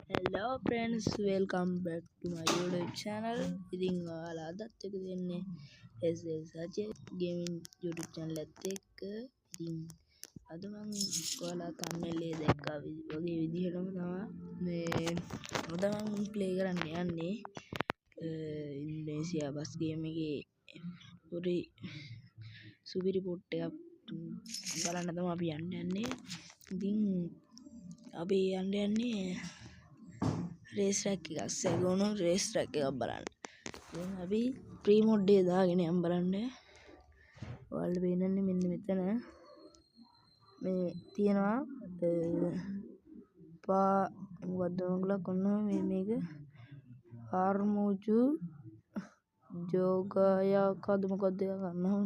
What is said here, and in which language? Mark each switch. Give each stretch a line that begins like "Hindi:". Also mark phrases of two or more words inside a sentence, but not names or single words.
English: Hello friends, welcome back to my YouTube channel.
Sinhala: ඉතින් ඔයාලා අදත් එක දෙන්නේ SL Sajid Gaming YouTube channel එකත් එක්ක. ඉතින් අද මම ඔයාලා thumbnail එකේ දැක්කා වගේ විදිහටම තමයි මේ අද මම play කරන්න යන්නේ ඉන්ඩෝනේසියා බස් ගේම් එකේ පොඩි සුපිරි පොට් එකක් බලන්න තමයි අපි යන්නේ. ඉතින් අපි යන්නේ
English: race track
Sinhala: එක සෙගොනු රේස් ට්‍රැක් එකක් බලන්න. දැන් අපි ප්‍රී මොඩ් එක දාගෙන යම් බලන්න. ඔයාලට පේනන්නේ මෙන්න මෙතන මේ තියෙනවා මොකද්ද මංගලක් ඔන්න මේක ආර්මුජු ජෝගයකද මොකද්ද ගන්නවා.